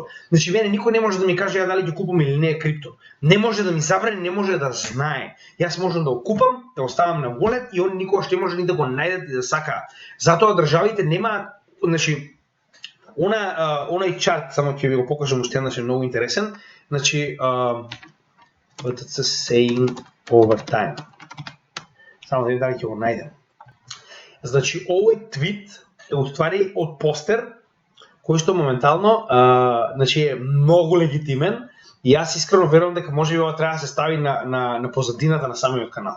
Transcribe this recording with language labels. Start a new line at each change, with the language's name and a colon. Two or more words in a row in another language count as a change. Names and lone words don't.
Macedonian: Значи мене никој не може да ми каже дали ќе купам или не крипто. Не може да ми забрани, не може да знае. Јас можам да го купам, да го ставам на wallet и они никогаш не може ни да го најдат и да сакаат. Затоа државите немаат, значи онај чарт, само ќе ви го покажам уште еднаш, е многу интересен.
English: Значи what it's saying over time.
Macedonian: Само да видим дали ќе го најдем. Значи овој твит е уствари од постер кој што моментално значи е многу легитимен и јас искрено верувам дека можеби ова треба да се стави на позадината на самиот канал.